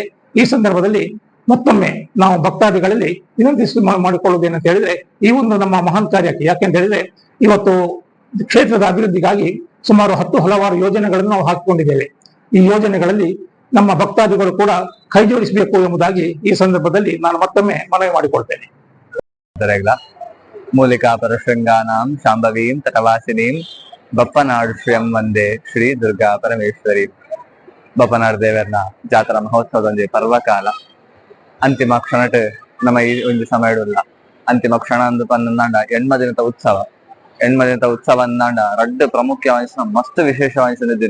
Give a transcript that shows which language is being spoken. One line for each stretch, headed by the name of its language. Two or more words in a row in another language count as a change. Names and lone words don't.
Kannada: ಈ ಸಂದರ್ಭದಲ್ಲಿ ಮತ್ತೊಮ್ಮೆ ನಾವು ಭಕ್ತಾದಿಗಳಲ್ಲಿ ವಿನಂತಿಸಿ ಮಾಡಿಕೊಳ್ಳುವುದೇನಂತ ಹೇಳಿದ್ರೆ, ಈ ಒಂದು ನಮ್ಮ ಮಹಾನ್ ಕಾರ್ಯಕ್ಕೆ, ಯಾಕೆಂತ ಹೇಳಿದ್ರೆ ಇವತ್ತು ಕ್ಷೇತ್ರದ ಅಭಿವೃದ್ಧಿಗಾಗಿ ಸುಮಾರು ಹಲವಾರು ಯೋಜನೆಗಳನ್ನು ನಾವು ಹಾಕಿಕೊಂಡಿದ್ದೇವೆ. ಈ ಯೋಜನೆಗಳಲ್ಲಿ ನಮ್ಮ ಭಕ್ತಾದಿಗಳು ಕೂಡ ಕೈ ಜೋಡಿಸಬೇಕು ಎಂಬುದಾಗಿ ಈ ಸಂದರ್ಭದಲ್ಲಿ ನಾನು ಮತ್ತೊಮ್ಮೆ ಮನವಿ ಮಾಡಿಕೊಳ್ತೇನೆ.
Sanskrit: ಮೂಲಿಕಾ ಪರಶೃಂಗಾನಾಂ ಶಾಂಭವೀಂ ತಟವಾಸಿನೀಂ ಬಪ್ಪನಾಡು ಶ್ರೀಯಂ ವಂದೇ ಶ್ರೀ ದುರ್ಗಾ ಪರಮೇಶ್ವರಿ.
Tulu: ಬಪ್ಪನಾಡು ದೇವರನ ಜಾತ್ರಾ ಮಹೋತ್ಸವದೊಂದು ಪರ್ವಕಾಲ ಅಂತಿಮ ಕ್ಷಣಟ್ ನಮ್ಮ ಈ ಒಂದು ಸಮಯಡುಲ್ಲ. ಅಂತಿಮ ಕ್ಷಣ ಅಂದು ಪಂದಾಂಡ ಎಣ್ಮದಿನದ ಉತ್ಸವ ಅಂದಾಂಡ ರಡ್ಡು ಪ್ರಮುಖವಾದ ಮಸ್ತ್ ವಿಶೇಷವಾದ ದಿನ.